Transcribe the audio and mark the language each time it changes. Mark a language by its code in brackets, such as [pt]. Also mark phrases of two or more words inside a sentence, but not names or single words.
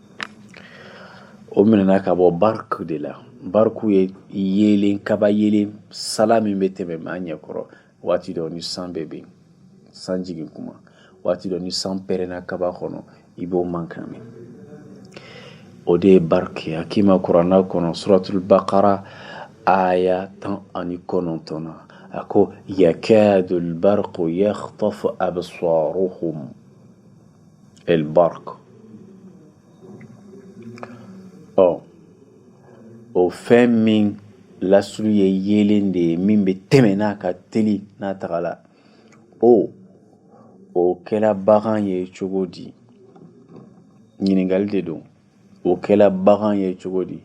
[bm] O minɛna ka bɔ barku de la. Barku ye yelen kaba yelen sala min bɛ tɛmɛ maa ɲɛkɔrɔ waati dɔ ni san bɛ ben san jigin kuma waati dɔ ni san pɛrɛnna kaba kɔnɔ i b'o mankan mɛn. O de ye barku ye. Hakima kuranna kɔnɔ suratul baqara aya 19 a ko [ar] يكاد البرق يخطف أبصارهم [bm] البرق. O fɛn min lasulu ye yelen de ye min bɛ tɛmɛ n'a ka teli n'a tagala o kɛla bagan ye cogo di? Ɲininkali de don. O kɛla bagan ye cogo di?